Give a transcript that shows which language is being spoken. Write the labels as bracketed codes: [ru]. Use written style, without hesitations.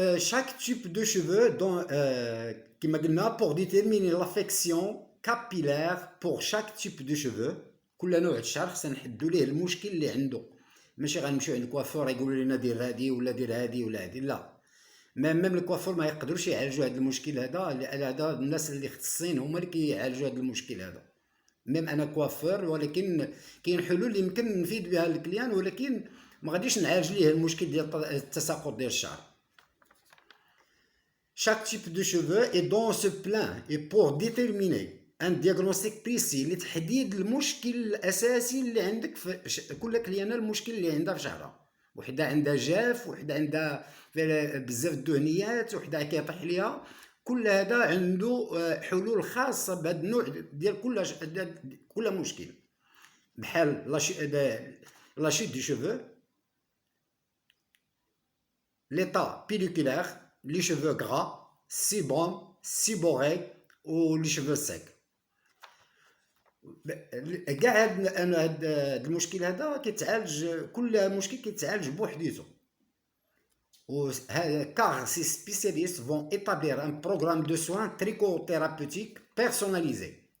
[fr] Chaque type de cheveux, qui m'a dit, pour déterminer l'affection capillaire pour chaque type de cheveux. [ar] كل نوع الشعر خصنا نحددوا ليه المشكل اللي عنده، ماشي غنمشيو عند الكوافور يقولوا لنا دير هادي ولا دير هادي ولا هادي، لا. ميم الكوافور ما يقدروش يعالجوا هذا المشكل هذا، هذا الناس اللي ختصين هما اللي كيعالجوا هذا المشكل هذا. ميم انا كوافور، ولكن كاين حلول اللي يمكن نفيد بها الكليان، ولكن ما غاديش نعالج ليه المشكل ديال التساقط ديال الشعر. [fr] Chaque type de cheveux est dans ce plan et pour déterminer un diagnostic précis [ar] لتحديد المشكل الاساسي اللي عندك في كل كليانه، المشكل اللي عندها في شعرها. وحده عندها جاف، وحده عندها بزاف الدهنيات، وحده كيطيح ليها. كل هذا عنده حلول خاصه بهذا النوع ديال كل مشكل، بحال لا [fr] chute du cheveu, l'état pelliculaire, les cheveux gras, sébum, séborrhée ou les cheveux secs. [ar] كاع هاد المشكل هذا كيتعالج، كل مشكل كيتعالج بوحديته. [fr] car ces spécialistes vont établir un programme de soins trichothérapeutique personnalisé.